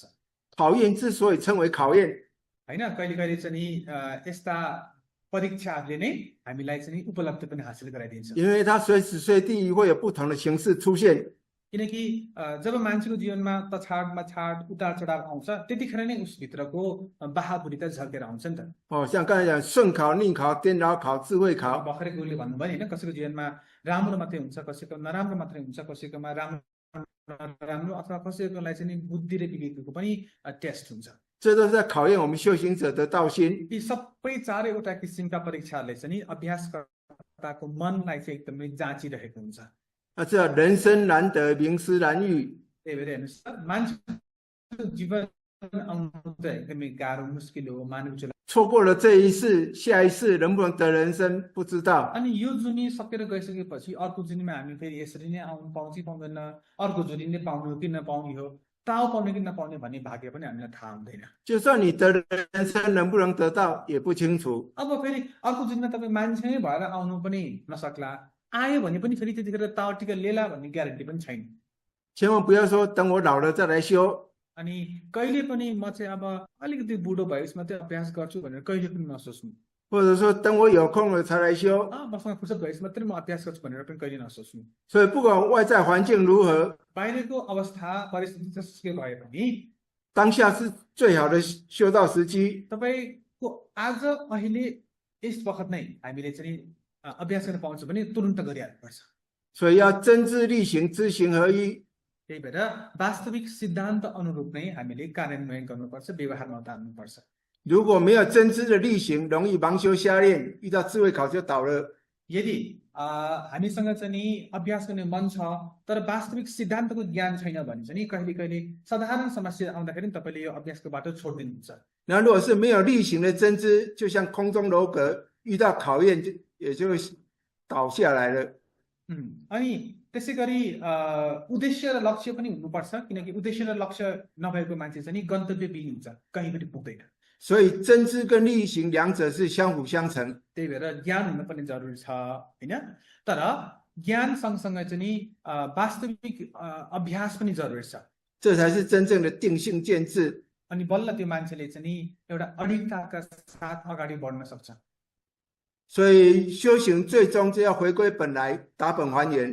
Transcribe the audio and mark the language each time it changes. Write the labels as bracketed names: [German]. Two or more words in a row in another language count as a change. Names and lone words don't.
[Chinese] 考验之所以称为考验， [Nepali] होइन कहिले कहिले चाहिँ नि यस्ता परीक्षाहरूले नै हामीलाई चाहिँ नि उपलब्धि पनि हासिल गराइदिन्छ [Chinese] 因为它随时随地会有不同的形式出现。 [Nepali] किनकि जब मान्छेको जीवनमा तछाड मछाड उतार चढाव आउँछ त्यतिखेर नै उसभित्रको बहादुरी त झल्केर आउँछ नि त [Chinese] 哦，像刚才讲顺考、逆考、颠倒考、智慧考， [Nepali] भर्खरै गुरुले भन्नुभयो होइन कसैको जीवनमा राम्रो मात्रै हुन्छ कसैको नराम्रो मात्रै हुन्छ कसैकोमा राम्रो नराम्रो अथवा कसैकोलाई चाहिँ नि बुद्धि र विवेकको पनि टेस्ट हुन्छ [Chinese] 这都是在考验我们修行者的道心。 [Nepali] यी सबै चारैवटा किसिमका परीक्षाहरूले चाहिँ नि अभ्यासकर्ताको मनलाई चाहिँ एकदमै जाँचिरहेको हुन्छ [Chinese] 那这人生难得，名师难遇。 [Nepali] त्यही भएर हेर्नुहोस् त मान्छेको जीवन आउनु त एकदमै गाह्रो मुस्किल हो मानव जीवन [Chinese] 错过了这一世，下一世能不能得人生不知道。 [Nepali] अनि यो जुनी सकेर गइसकेपछि अर्को जुनीमा हामी फेरि यसरी नै आउनु पाउँछ कि पाउँदैन अर्को जुनी नै पाउनु कि नपाउने हो ताउ पाउने कि नपाउने भन्ने भाग्य पनि हामीलाई थाहा हुँदैन [Chinese] 就算你得人生能不能得到也不清楚。 [Nepali] अब फेरि अर्को जुनीमा तपाईँ मान्छे नै भएर आउनु पनि नसक्ला आयो भने पनि फेरि त्यतिखेर ताउटिका लेला भन्ने ग्यारेन्टी पनि छैन [Chinese] 千万不要说等我老了再来修， [Nepali] अनि कहिले पनि म चाहिँ अब अलिकति बुढो भएपछि मात्रै अभ्यास गर्छु भनेर कहिले पनि नसोच्नु [Chinese] 或者说等我有空了才来修。 [Nepali] मसँग फुर्सद भएपछि मात्रै म अभ्यास गर्छु भनेर पनि कहिले नसोच्नु [Chinese] 所以不管外在环境如何， [Nepali] बाहिरको अवस्था परिस्थिति जसुकै भए पनि [Chinese] 当下是最好的修道时机。 [Nepali] तपाईँको आज अहिले यस वखत नै हामीले चाहिँ अभ्यास गर्न पाउँछ भने तुरुन्त गरिहाल्नुपर्छ [Chinese] 所以要真知力行，知行合一。 [Nepali] त्यही भएर वास्तविक सिद्धान्त अनुरूप नै हामीले कार्यान्वयन गर्नुपर्छ व्यवहारमा उतार्नुपर्छ [Chinese] 如果没有真知的力行，容易盲修瞎练，遇到智慧考就倒了。 [Nepali] यदि हामीसँग चाहिँ नि अभ्यास गर्ने मन छ तर वास्तविक सिद्धान्तको ज्ञान छैन भने चाहिँ नि कहिले कहिले साधारण समस्या आउँदाखेरि नि तपाईँले यो अभ्यासको बाटो छोडिदिनुहुन्छ [Chinese] 那如果是没有例行的真知，就像空中楼阁，遇到考验也就倒下来了。 [Nepali] अनि त्यसै गरी उद्देश्य र लक्ष्य पनि हुनुपर्छ किनकि उद्देश्य र लक्ष्य नभएको मान्छे चाहिँ नि गन्तव्यविहीन हुन्छ कहीँ पनि पुग्दैन [Chinese] 所以真知跟例行两者是相辅相成。 [Nepali] त्यही भएर ज्ञान हुन पनि जरुरी छ हैन तर ज्ञान सँगसँगै चाहिँ नि वास्तविक अभ्यास पनि जरुरी छ [Chinese] 这才是真正的定性见智。 [Nepali] अनि बल्ल त्यो मान्छेले चाहिँ नि एउटा अडिगताका साथ अगाडि बढ्न सक्छ [Chinese] 所以修行最终就要回归本来，打本还原。